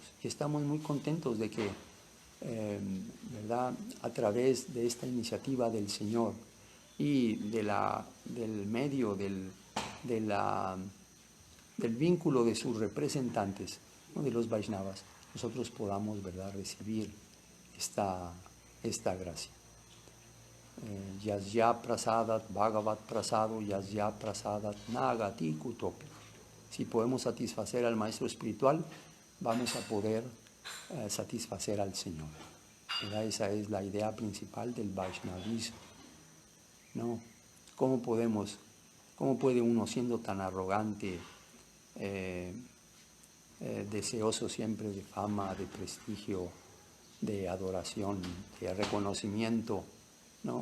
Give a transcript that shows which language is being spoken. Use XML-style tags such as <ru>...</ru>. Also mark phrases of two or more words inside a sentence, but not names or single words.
<es>Y estamos muy contentos de que, ¿verdad?, a través de esta iniciativa del Señor y del medio del vínculo de sus representantes, ¿no?, de los Vaishnavas, nosotros podamos, ¿verdad?, recibir esta gracia.</es> <sa>Yasya prasadat bhagavat prasado yasya prasadat nagati kutopi.</sa> <es>Si podemos satisfacer al maestro espiritual, vamos a poder satisfacer al Señor, ¿verdad? Esa es la idea principal del Vaishnavismo, ¿no? ¿Cómo puede uno, siendo tan arrogante, deseoso siempre de fama, de prestigio, de adoración, de reconocimiento, ¿no?</es>